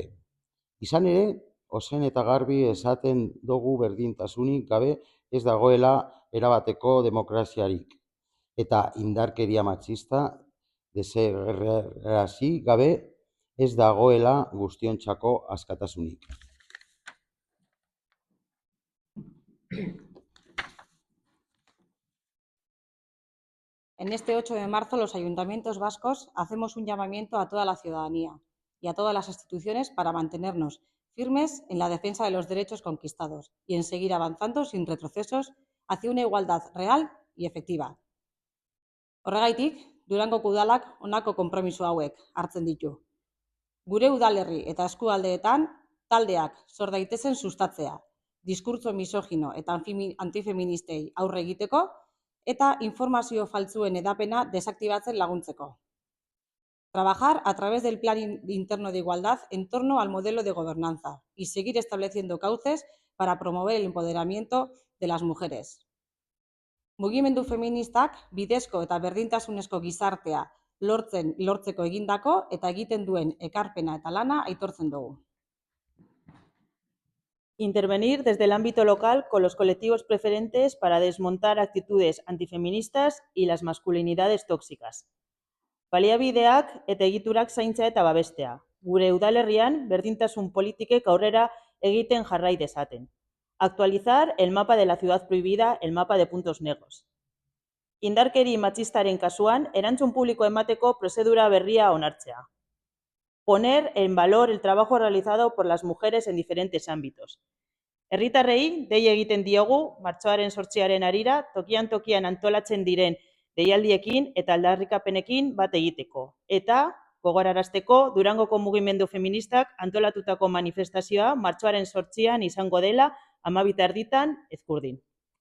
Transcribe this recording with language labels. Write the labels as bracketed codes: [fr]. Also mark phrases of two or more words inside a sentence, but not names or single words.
[eu] Izan ere, ozen eta garbi esaten dugu berdintasunik gabe ez dagoela erabateko demokraziarik, eta indarkeria matxista desegerrazi gabe ez dagoela guztiontzako askatasunik. [es] En este 8 de marzo, los ayuntamientos vascos hacemos un llamamiento a toda la ciudadanía y a todas las instituciones para mantenernos firmes en la defensa de los derechos conquistados y en seguir avanzando sin retrocesos hacia una igualdad real y efectiva. [eu] Horregaitik, Durangoko udalak honako konpromiso hauek hartzen ditu. Gure udalerri eta eskualdeetan taldeak sor daitezen sustatzea, diskurtso misogino eta antifeministei aurre egiteko eta informazio faltsuen edapena desaktibatzen laguntzeko. [es] Trabajar a través del Plan Interno de Igualdad en torno al modelo de gobernanza y seguir estableciendo cauces para promover el empoderamiento de las mujeres. [eu] Mugimendu feministak bidezko eta berdintasunezko gizartea lortzeko egindako eta egiten duen ekarpena eta lana aitortzen dugu. [es] Intervenir desde el ámbito local con los colectivos preferentes para desmontar actitudes antifeministas y las masculinidades tóxicas. [eu] Baliabideak eta egiturak zaintzea eta babestea. Gure udalerrian berdintasun politikek aurrera egiten jarrai dezaten. [es] Actualizar el mapa de la ciudad prohibida, el mapa de puntos negros. [eu] Indarkeri matxistaren kasuan, erantzun publiko emateko prozedura berria onartzea. [es] Poner en valor el trabajo realizado por las mujeres en diferentes ámbitos. [eu] Herritarrei dei egiten diogu martxoaren 8 harira tokian antolatzen diren deialdiekin eta aldarrikapenekin bat egiteko. Eta gogorarazteko Durangoko mugimendu feministak antolatutako manifestazioa martxoaren 8 izango dela 12:30 Ezkurdin.